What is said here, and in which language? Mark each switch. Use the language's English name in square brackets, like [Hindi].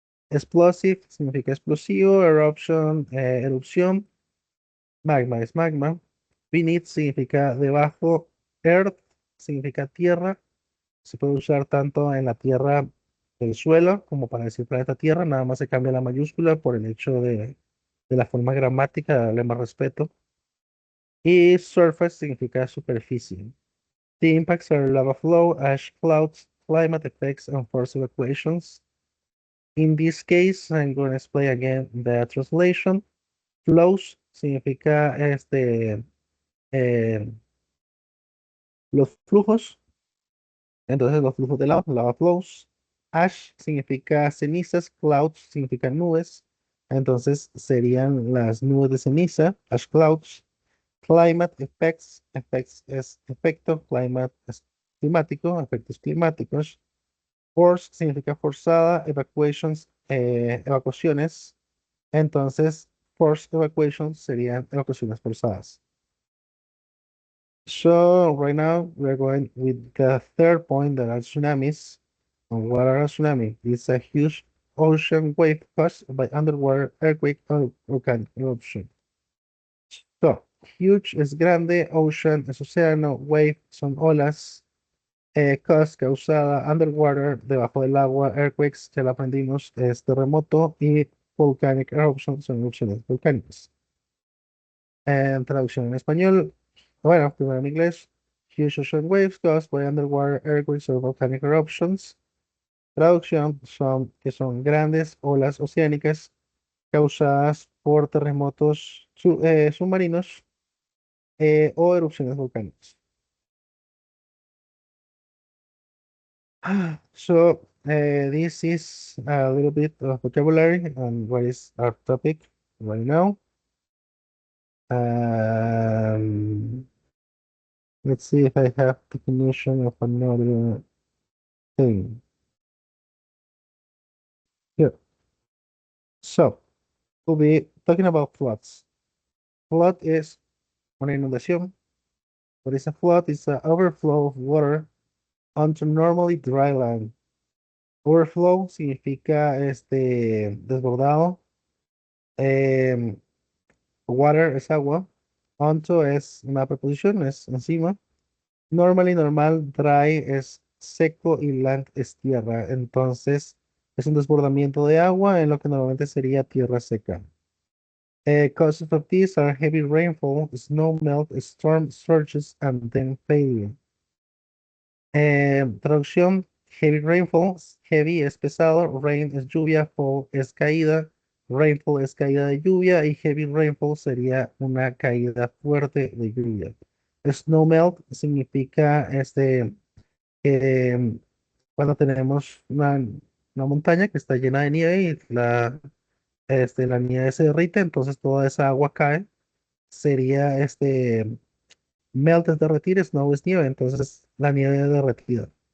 [Spanish] Explosive significa explosivo, eruption, erupción, magma es magma, beneath significa debajo, earth significa tierra, se puede usar tanto en la tierra del suelo como para decir planeta Tierra, nada más se cambia la mayúscula por el hecho de la forma gramática, darle más respeto. Y surface significa superficie. [English] The impacts are lava flow, ash clouds, climate effects, and forced evacuations. In this case, I'm going to explain again the translation. [Spanish] Flows significa eh, los flujos, entonces los flujos de lava flows. Ash significa cenizas, clouds significa nubes, entonces serían las nubes de ceniza, ash clouds. Climate effects, effects es efecto, climate es climático, efectos climáticos. Force significa forzada, evacuations, evacuaciones. Entonces, forced evacuations serían evacuaciones forzadas. [English] So right now we're going with the third point that are tsunamis. And what are a tsunami? It's a huge ocean wave caused by underwater earthquake or volcanic eruption. [Spanish] So, huge es grande, ocean es océano, wave son olas, cause causada, underwater, debajo del agua, earthquakes, ya lo aprendimos, es terremoto y volcanic eruption son erupciones volcánicas. En traducción en español, bueno, primero en inglés, [English] huge ocean waves caused by underwater earthquakes or volcanic eruptions. [Spanish] Traducción son que son grandes olas oceánicas causadas por terremotos submarinos o erupciones volcánicas. [English] So, this is a little bit of vocabulary on what is our topic right now. Um, let's see if I have definition of another thing. Here. So, we'll be talking about floods. Flood is [Spanish] una inundación. [English] What is a flood? It's an overflow of water onto normally dry land. [Spanish] Overflow significa desbordado. Em, Water es agua. Onto es una preposición, es encima. Normally, normal, dry es seco y land es tierra. Entonces, es un desbordamiento de agua en lo que normalmente sería tierra seca. [English] Causes of these are heavy rainfall, snow melt, storm surges, and then failure. [Spanish] Traducción, heavy rainfall, heavy es pesado, rain es lluvia, fall es caída, rainfall es caída de lluvia y heavy rainfall sería una caída fuerte de lluvia. Snow melt significa que cuando tenemos una montaña que está llena de nieve y la nieve se derrite, entonces toda esa agua cae, sería melt es derretir, snow es nieve, entonces la nieve derretida.